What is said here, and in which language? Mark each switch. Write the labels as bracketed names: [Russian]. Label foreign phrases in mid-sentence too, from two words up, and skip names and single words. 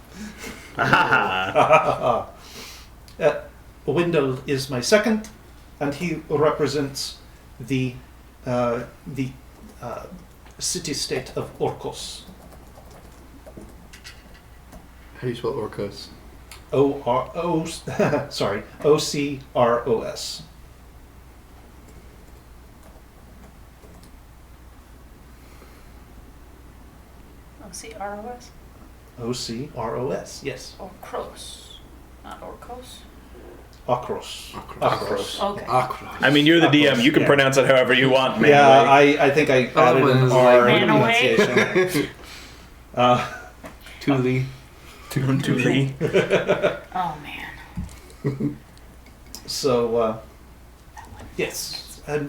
[English] Wendell is my second, and he represents the city-state of Orcos. How do you spell Orcos? O-C-R-O-S. O-C-R-O-S? O-C-R-O-S, yes. Orcros. Not Orcos. Okros. Akros. Okay. Akros. I mean, you're the DM. You can Yeah. pronounce it however you want, man. Yeah, Like, I think I Other added one an is R like- Man away. pronunciation. Thule. Tuli. Oh man. So, yes. And